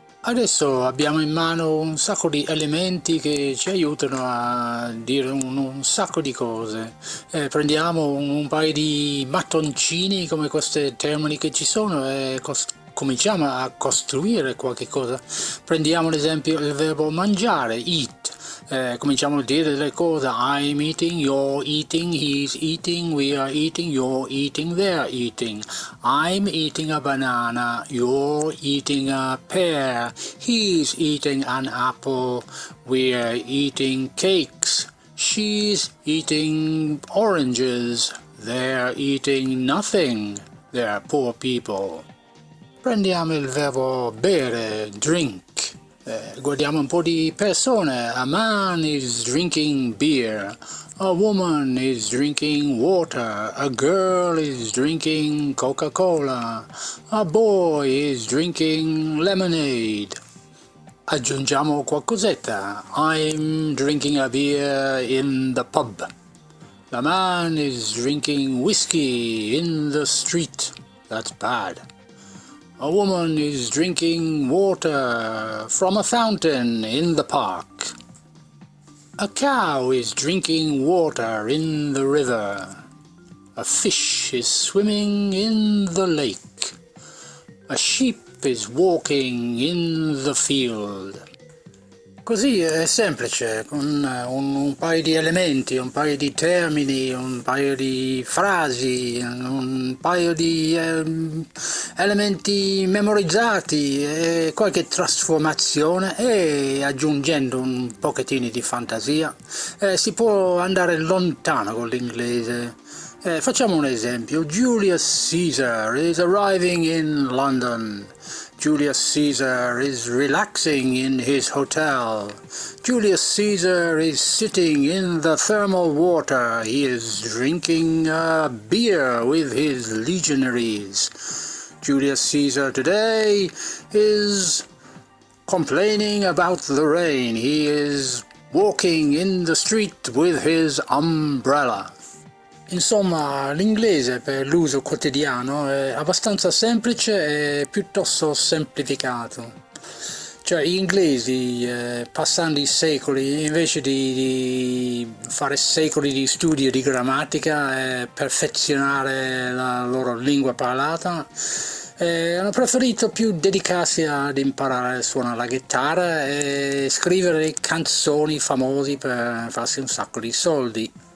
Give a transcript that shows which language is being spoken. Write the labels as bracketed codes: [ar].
[it] Adesso abbiamo in mano un sacco di elementi che ci aiutano a dire un sacco di cose. Prendiamo un paio di mattoncini come questi termini che ci sono e cominciamo a costruire qualche cosa. Prendiamo ad esempio il verbo mangiare, eat. Cominciamo a dire le cose. [en] I'm eating, you're eating, he's eating, we are eating, you're eating, they're eating. I'm eating a banana, you're eating a pear, he's eating an apple, we're eating cakes, she's eating oranges, they're eating nothing, they're poor people. [it] Prendiamo il verbo bere, drink. Guardiamo un po' di persone. [en] A man is drinking beer. A woman is drinking water. A girl is drinking Coca-Cola. A boy is drinking lemonade. [it] Aggiungiamo qualcosetta. [en] I'm drinking a beer in the pub. The man is drinking whiskey in the street. That's bad. A woman is drinking water from a fountain in the park. A cow is drinking water in the river. A fish is swimming in the lake. A sheep is walking in the field. [it] Così è semplice, con un paio di elementi, un paio di termini, un paio di frasi, un paio di elementi memorizzati e qualche trasformazione, e aggiungendo un pochettino di fantasia si può andare lontano con l'inglese. Facciamo un esempio. [en] Julius Caesar is arriving in London. Julius Caesar is relaxing in his hotel. Julius Caesar is sitting in the thermal water. He is drinking a beer with his legionaries. Julius Caesar today is complaining about the rain. He is walking in the street with his umbrella. [it] Insomma, l'inglese per l'uso quotidiano è abbastanza semplice e piuttosto semplificato. Cioè, gli inglesi, passando i secoli, invece di fare secoli di studio di grammatica e perfezionare la loro lingua parlata, hanno preferito più dedicarsi ad imparare a suonare la chitarra e scrivere canzoni famosi per farsi un sacco di soldi.